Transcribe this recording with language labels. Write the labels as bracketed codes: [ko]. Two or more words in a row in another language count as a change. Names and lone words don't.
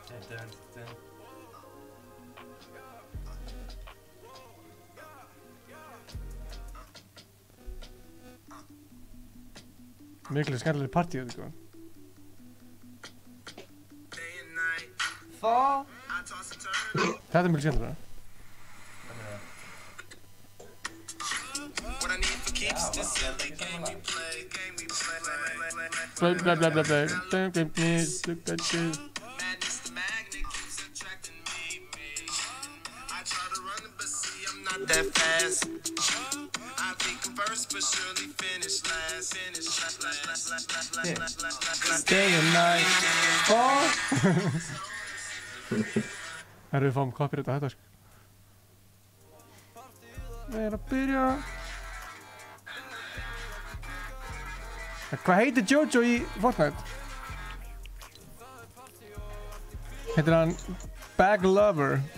[is] Miklu skemmtileg partíu, sko. Þetta er mjög skemmtilega. Blah blah blah blah blah. [en] Don't give me look at this. That fast. I think I'm first, but surely finish last. Day and night. [is] Herru, við fáum copyright á þetta, sko. Við erum að byrja. Hvað heitir Jojo í Fortnite? Heitir hann Bag Lover?